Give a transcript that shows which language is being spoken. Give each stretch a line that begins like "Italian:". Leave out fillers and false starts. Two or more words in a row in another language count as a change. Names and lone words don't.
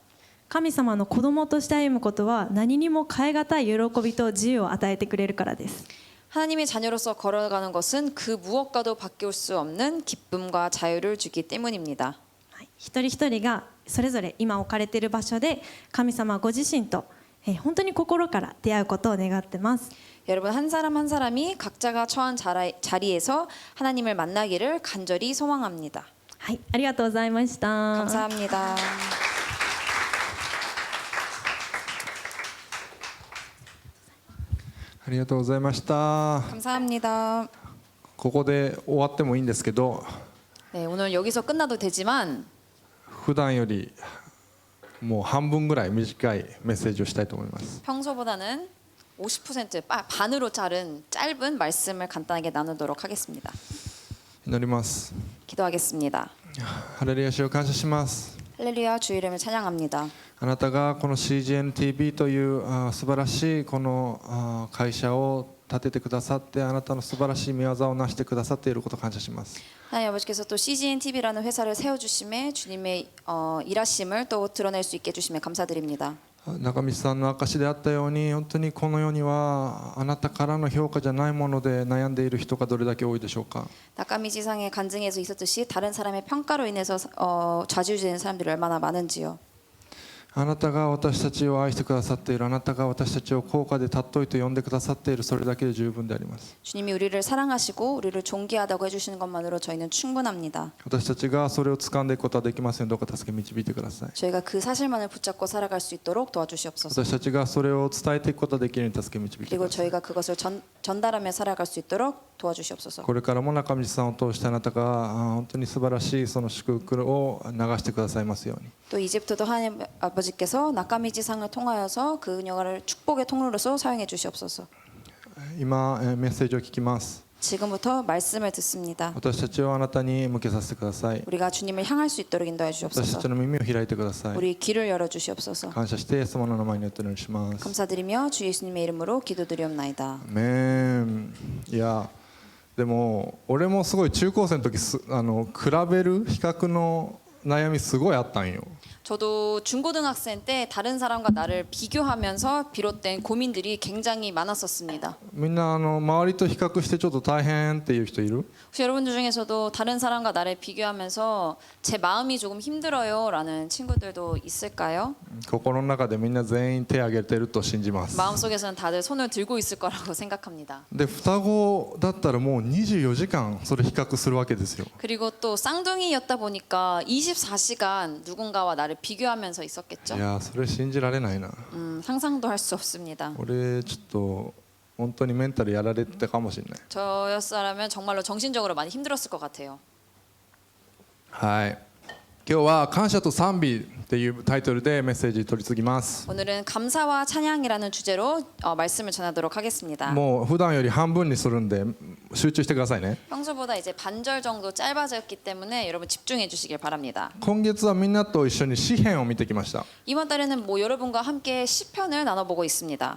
Japanese: 神様の子供として歩むことは何にも代え難い喜びと自由を与えてくれるからです。
Korean: 하나님의 자녀로서 걸어가는 것은 그 무엇과도 바뀔 수 없는 기쁨과 자유를 주기 때문입니다.
Japanese: 一人一人がそれぞれ今置かれている場所で神様ご自身と本当に心から出会うことを願ってます。
Korean: 여러분 한 사람 한 사람이 각자가 처한 자리에서 하나님을 만나기를 간절히 소망합니다.
Japanese: はい、ありがとうございました。
Korean: 감사합니다.
Japanese: ありがとうございました。
Korean: 감사합니다.
Japanese: ここで終わってもいいんですけど、
Korean: 네, 오늘 여기서 끝나도 되지만
Japanese: 普段よりもう半分ぐらい短いメッセージをしたいと思います。
Korean: 평소보다는 50% 반으로 자른 짧은 말씀을 간단하게 나누도록 하겠습니다.
Japanese: 祈ります。
Korean: 기도하겠습니다.
Japanese: ハレルヤ主を感謝します。
Korean: 할렐루야 주 이름을 찬양합니다.
Japanese: あなたがこの CGNTV という素晴らしいこの会社を立ててくださってあなたの素晴らしい御業をなしてくださっていることを感謝します。
Korean: 하나님 아버지께서 또 CGNTV라는 회사를 세워주심에 주님의 일하심을 또 드러낼 수 있게 해주심에 감사드립니다.
Japanese: 中道さんの証であったように本当にこの世にはあなたからの評価じゃないもので悩んでいる人がどれだけ多いでしょうか。
Korean: 낙가미지상의 간증에서 있었듯이 다른 사람의 평가로 인해서 좌지우지되는 사람들이 얼마나 많은지요.
Japanese: あなたが私たちを愛してくださっているあなたが私たちを高価で尊いと呼んでくださっているそれだけで十分であります。
Korean: 주님이 우리를 사랑하시고 우리를 존귀하다고 해주시는 것만으로 저희는 충분합니다.
Japanese: 私たちがそれを掴んでいくことはできません。どうか助け導いてください。
Korean: 저희가 그 사실만을 붙잡고 살아갈 수 있도록 도와주시옵소서.
Japanese: 私たちがそれを伝えていくことができるように助け導いてく
Korean: 그리고
Japanese: ださい。
Korean: 저희가 그것을 전달하며 살아갈 수 있도록 도와주시옵소서.
Japanese: これからも中道さんを通してあなたが本当に素晴らしいその祝福を流してくださいますように。
Korean: 또 이제부터도 하나님 아버지께서 낙가미지상을 통하여서 그녀를 축복의 통로로서 사용해 주시옵소서.
Japanese: 今メッセージを聞きます。
Korean: 지금부터 말씀을 듣습니다.
Japanese: 私たちをあなたに向けさせてください。
Korean: 우리가 주님을 향할 수 있도록 인도해
Japanese: 私た
Korean: 주시옵소서.
Japanese: ちの耳を開いてください。
Korean: 우리 귀를 열어 주시옵소서.
Japanese: 感謝してイエス様の名前によってお祈りします。
Korean: 감사드리며 주 예수님의 이름으로 기도드리옵나이다.
Japanese: アメン。いやでも俺もすごい中高生の時比べる比較の悩みすごいあったんよ。
Korean: 저도 중고등학생 때 다른 사람과 나를 비교하면서 비롯된 고민들이 굉장히 많았었습니다.
Japanese: みんな周りと比較してちょっと大変っていう人いる？
Korean: 혹시 여러분들 중에서도 다른 사람과 나를 비교하면서 제 마음이 조금 힘들어요라는 친구들도 있을까요?
Japanese: 心の中でみんな全員手を挙げてると信じます。
Korean: 마음속에서는 다들 손을 들고 있을 거라고 생각합니다.
Japanese: で双子だったらもう24時間それ比較するわけですよ。
Korean: 그리고 또 쌍둥이였다 보니까 24시간 누군가와 나를 비교하면서 있었겠죠.
Japanese: いやそれ信じられないな。
Korean: 상상도 할 수 없습니다.
Japanese: 俺ちょっと本当にメンタルやられてたかもしれない。
Korean: 저였다면 정말로 정신적으로 많이 힘들었을 것 같아요.
Japanese: はい。今日は感謝と賛美っていうタイトルでメッセージ取り次ぎます。
Korean: 오늘은 감사와 찬양이라는 주제로 말씀을 전하도록 하겠습니다.
Japanese: もう普段より半分にするんで集中してくださいね。
Korean: 평소보다 이제 반절 정도 짧아졌기 때문에 여러분 집중해 주시길 바랍니다.
Japanese: 今月はみんなと一緒に詩篇を見てきました。
Korean: 이번 달에는 뭐 여러분과 함께 시편을 나눠보고 있습니다.